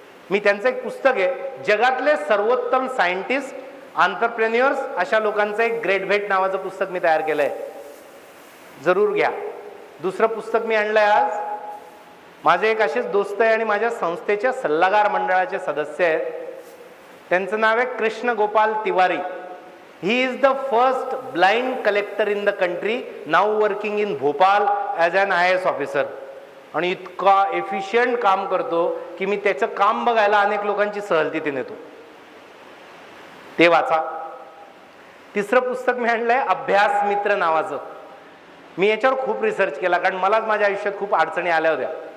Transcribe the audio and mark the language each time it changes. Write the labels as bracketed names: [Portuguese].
[Marathi] मी त्यांचं एक पुस्तक आहे, जगातले सर्वोत्तम सायंटिस्ट, आंतरप्रेन्युअर्स अशा लोकांचं एक ग्रेट भेट नावाचं पुस्तक मी तयार केलंय, जरूर घ्या. दुसरं पुस्तक मी आणलंय आज, माझे एक असेच दोस्त आहे आणि माझ्या संस्थेच्या सल्लागार मंडळाचे सदस्य आहेत. त्यांचं नाव आहे Krishna Gopal Tiwari. [English] He is the first blind collector in the country, now working in Bhopal as an IAS officer. [Marathi] आणि इतका एफिशियंट काम करतो की मी त्याचं काम बघायला अनेक लोकांची सहल तिथे नेतो. ते वाचा. तिसरं पुस्तक मी आणलंय अभ्यास मित्र नावाचं. मी याच्यावर खूप रिसर्च केला, कारण मलाच माझ्या आयुष्यात खूप अडचणी आल्या होत्या.